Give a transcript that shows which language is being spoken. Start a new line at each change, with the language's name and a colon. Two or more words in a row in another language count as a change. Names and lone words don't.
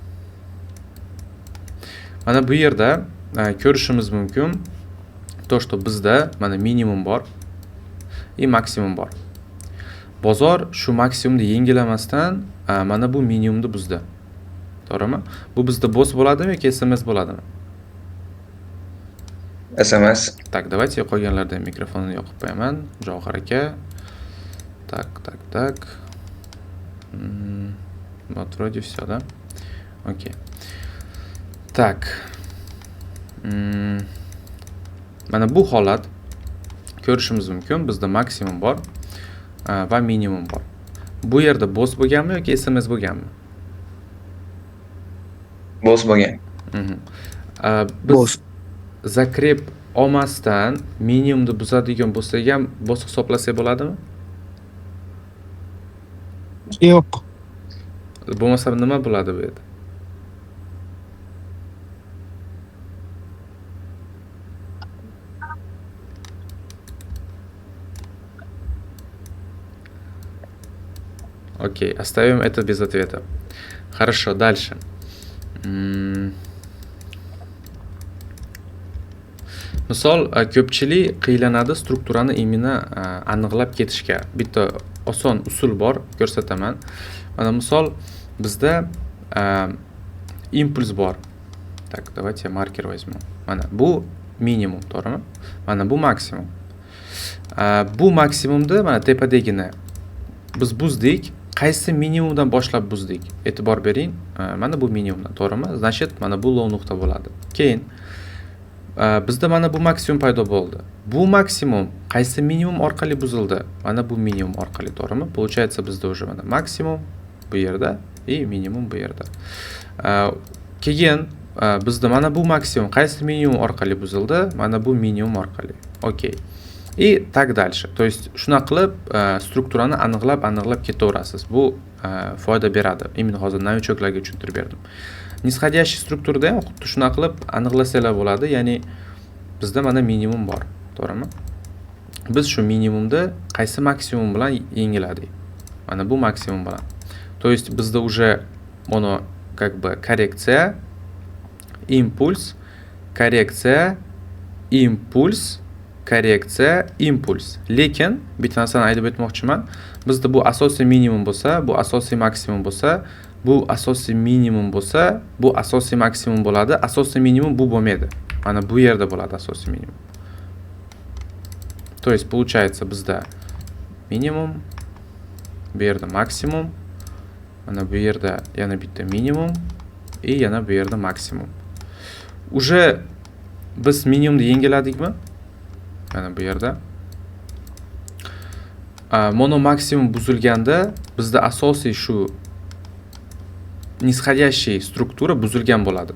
Uzbek: Mana bu yerda ko'rishimiz mumkin
Russian: то, что
Uzbek: bizda mana minimum bor и maksimum bor. Bozor shu maksimumni yengilamasdan mana bu minimumni buzdi. To'g'rimi? Bu bizda boss bo'ladimi yoki SMS bo'ladimi? SMS.
Russian: Так, давайте
Uzbek: qolganlardan mikrofonni yoqib qo'yaman. Javohir aka.
Russian: Так. Вот вроде все, да? Окей. Так.
Uzbek: Mana bu holat ko'rishimiz mumkin. Bizda maksimum bor va minimum bor. Bu yerda boss bo'lganmi yoki SMS bo'lganmi? Boss bo'lgan. Biz zakrep olmasdan minimumni buzadigan bo'lsak ham boss hisoblasak bo'ladimi? Yo'q. Bo'lmasa nima bo'ladi bu yerda?
Russian: Окей, оставим это без ответа. Хорошо, дальше.
Uzbek: Misol, ko'pchilik qiylanadi strukturani imini aniqlab ketishga. Bitta oson usul bor, ko'rsataman. Mana misol bizda impuls bor.
Russian: Так, давайте маркер возьму.
Uzbek: Mana bu minimum, to'g'rimi? Mana bu maksimum. Bu maksimumda mana tepadagini biz buzdik. Qaysi minimumdan boshlab buzdik? E'tibor bering. Mana bu minimumdan, to'g'rimi? Значит, mana bu low nuqta bo'ladi. Keyin bizda mana bu maksimum paydo bo'ldi. Bu maksimum qaysi minimum orqali buzildi? Mana bu minimum orqali, to'g'rimi? Получается, bizda уже mana maksimum bu yerda и minimum bu yerda. Keyin bizda mana bu maksimum qaysi minimum orqali buzildi? Mana bu minimum orqali. Okey.
Russian: И так дальше. То есть
Uzbek: shunaqa qilib strukturani aniqlab ketaverasiz. Bu foyda beradi. Именно hozir novichoklarga tushuntirib berdim. Nisxodящий strukturada ham xuddi shunaqa qilib aniqlasalar bo'ladi. Ya'ni bizda mana minimum bor, to'g'rimi? Biz shu minimumda qaysi maksimum bilan yengiladik? Mana bu maksimum bilan.
Russian: То есть
Uzbek: bizda
Russian: уже оно как бы
Uzbek: korreksiya, impuls, korreksiya, impuls, korreksiya, impuls. Lekin bitta narsani aytib o'tmoqchiman. Bizda bu asosiy minimum bo'lsa, bu asosiy maksimum bo'lsa, bu asosiy minimum bo'lsa, bu asosiy maksimum bo'ladi. Asosiy minimum bu bo'lmaydi. Mana bu yerda bo'ladi asosiy minimum.
Russian: То есть получается
Uzbek: bizda minimum, bu yerda maksimum, mana bu yerda yana bitta minimum и yana bu yerda maksimum. Уже biz minimumni yengiladikmi? Mana bu yerda mono maksimum buzilganda bizda asosiy shu nisxodящий struktura buzilgan bo'ladi.